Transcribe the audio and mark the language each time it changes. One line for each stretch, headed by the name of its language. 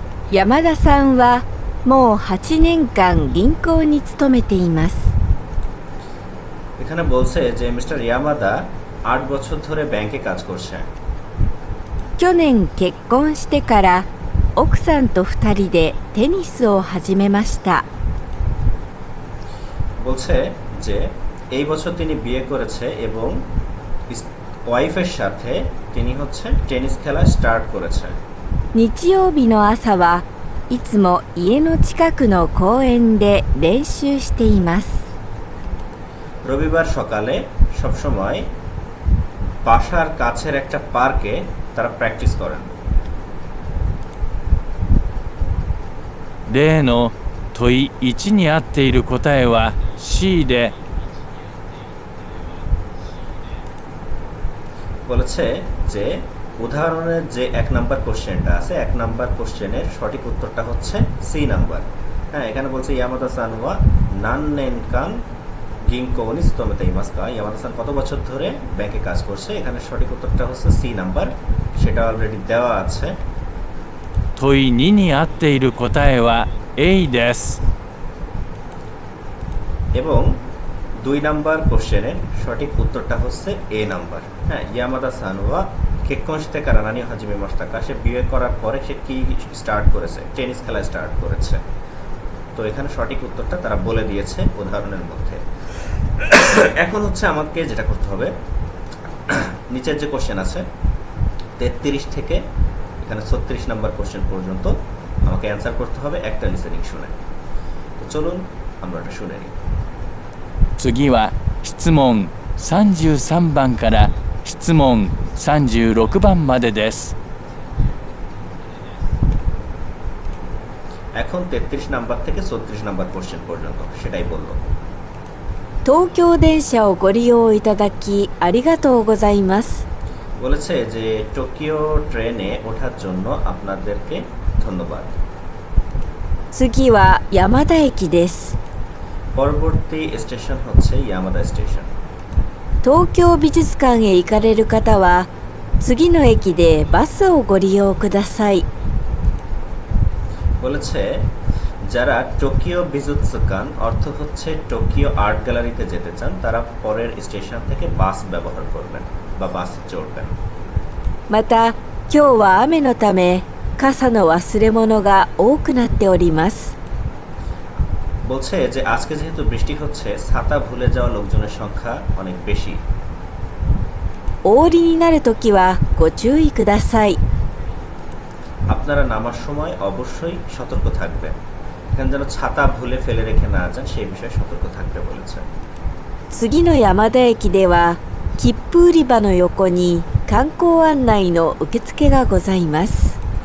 Japanese: 山田さんはもう8年間銀行に勤めています。
Bangla: এখানে বলছে যে মিস্টার ইয়ামাদা 8 বছর ধরে ব্যাংকে কাজ করছে।
Japanese: 去年結婚してから奥さんと2人でテニスを始めました。
Bangla: বলছে যে এই বছর তিনি বিয়ে করেছে এবং ওয়াইফের সাথে তিনি হচ্ছে টেনিস খেলা স্টার্ট করেছে।
Japanese: 日曜日の朝はいつも家の近くの公園で練習しています。
Bangla: রবিবার সকালে সবসময় বাসার কাছের একটা পার্কে তারা প্র্যাকটিস করেন।
Japanese: 例の問い1に合っている答えは C で、
Bangla: বলেছে যে উদাহরণের যে 1 নাম্বার কোশ্চেনটা আছে, 1 নাম্বার কোশ্চেনের সঠিক উত্তরটা হচ্ছে সি নাম্বার। হ্যাঁ, এখানে বলছে
Japanese: ইয়ামাদা সান ওয়া নান্নেনকান গিংকো নি স্তোমেতে ইমাসকা,
Bangla: ইয়ামাদা সান কত বছর ধরে ব্যাংকে কাজ করছে, এখানে সঠিক উত্তরটা হচ্ছে সি নাম্বার, সেটা অলরেডি দেওয়া আছে।
Japanese: 問い2に合っている答えは A です。
Bangla: এবং 2 নাম্বার কোশ্চেনের সঠিক উত্তরটা হচ্ছে এ নাম্বার। হ্যাঁ,
Japanese: ইয়ামাদা সান ওয়া কেক্কনশিতে কারানানি হাজিমে মাস্তাকা,
Bangla: সে বিয়ে করার পরে সে কি স্টার্ট করেছে, টেনিস খেলা স্টার্ট করেছে। তো এখানে সঠিক উত্তরটা তারা বলে দিয়েছে উদাহরণের মধ্যে। এখন হচ্ছে আমাকে যেটা করতে হবে, নিচের যে কোশ্চেন আছে 33 থেকে এখানে 36 নাম্বার কোশ্চেন পর্যন্ত আমাকে অ্যান্সার করতে হবে একটা লিসেনিং শুনে। তো চলুন আমরা এটা শুনে নিই।
Japanese: 次は質問33番から質問36番までです。
Bangla: এখন 33 নাম্বার থেকে 34 নাম্বার কোশ্চেন পর্যন্ত সেটাই বলল।
Japanese: 東京電車をご利用いただきありがとうございます。
Bangla: বলেছে যে টোকিও ট্রেনে ওঠার জন্য আপনাদেরকে ধন্যবাদ।
Japanese: 次は山田駅です。
Bangla: পরবর্তী স্টেশন হচ্ছে ইয়ামাদা স্টেশন।
Japanese: 東京美術館へ行かれる方は次の駅でバスをご利用ください。
Bangla: বলেছে যারা টোকিও বিজুৎসুকান, অর্থ হচ্ছে টোকিও আর্ট গ্যালারিতে যেতে চান, তারা পরের স্টেশন থেকে বাস ব্যবহার করবেন বা বাসে চড়বেন।
Japanese: また今日は雨のため傘の忘れ物が多くなっております。
Bangla: বলছে যে আজকে যেহেতু বৃষ্টি হচ্ছে, ছাতা ভুলে যাওয়া লোকজনের সংখ্যা অনেক বেশি।
Japanese: お降りになるときはご注意ください。
Bangla: আপনারা নামার সময় অবশ্যই সতর্ক থাকবেন। এখানে যেন ছাতা ভুলে ফেলে রেখে না যান সেই বিষয়ে সতর্ক থাকতে বলেছে।
Japanese: 次の山田駅では切符売り場の横に観光案内の受付がございます。